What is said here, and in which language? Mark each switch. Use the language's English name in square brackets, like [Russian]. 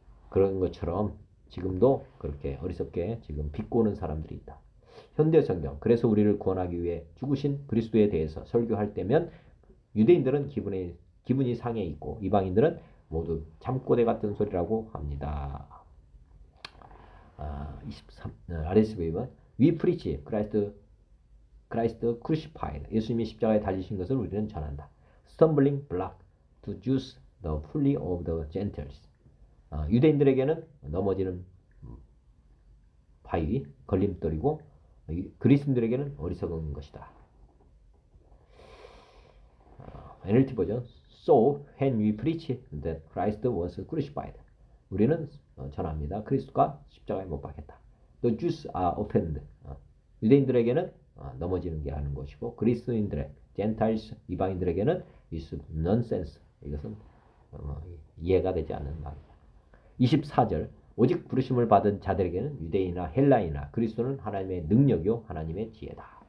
[Korean] 그런 것처럼 지금도 그렇게 어리석게 지금 비꼬는 사람들이 있다. 현대성경. 그래서 우리를 구원하기 위해 죽으신 그리스도에 대해서 설교할 때면 유대인들은 기분이 상해 있고 이방인들은 모두 잠꼬대 같은 소리라고 합니다. 23. [English] RSV는 We preach Christ crucified. [Korean] 예수님이 십자가에 달리신 것을 우리는 전한다. [English] Stumbling block to Jews, the folly of the Gentiles. [Korean] 유대인들에게는 넘어지는 바위, 걸림돌이고 그리스인들에게는 어리석은 것이다. [English] NLT 버전 So when we preach that Christ was crucified. [Korean] 우리는 전합니다. 그리스도가 십자가에 못 박혔다. [English] The Jews are offended. [Korean] 유대인들에게는 넘어지는 게 하는 것이고 그리스도인들의 Gentiles 이방인들에게는 [English] is nonsense. [Korean] 이것은 이해가 되지 않는 말입니다. 24절 오직 부르심을 받은 자들에게는 유대인이나 헬라이나 그리스도는 하나님의 능력이요 하나님의 지혜다.